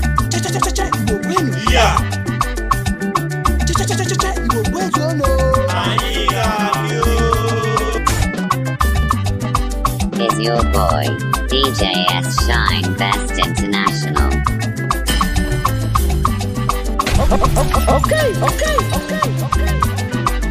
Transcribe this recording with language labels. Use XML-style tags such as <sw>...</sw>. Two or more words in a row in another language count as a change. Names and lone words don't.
<ig>Cha, cha, cha, cha, cha, Igbo kwenu. Ya. Cha, cha, cha, cha, cha, cha, Igbo kwezuonu. Anyị ga-adị o.</ig> <en>Is your boy, D J S S Shine Best International. Okay, okay, okay, okay.</en>